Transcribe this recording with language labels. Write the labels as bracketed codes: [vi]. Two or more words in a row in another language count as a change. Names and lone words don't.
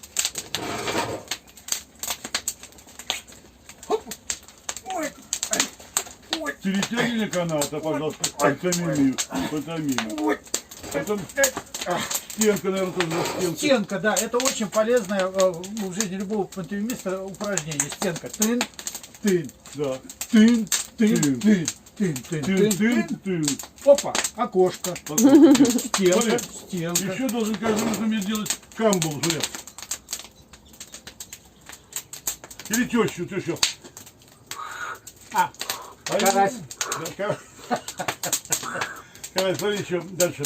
[ru] Перетягивание каната, пожалуйста. Пантомимию. Пантомиму. Потом стенка, наверное, тоже за стенку. Стенка, да, это очень полезное в жизни любого пантомимиста упражнение. Стенка. Тын, тын, Да. тын, тын, Тын. тын, тын, тын, тын, тын. Тын. Опа, окошко. Смотри. Стенка, стенка. Еще должен каждый раз уметь делать камбул, смотри. Или тещу. Карась. Карась, смотри, еще дальше.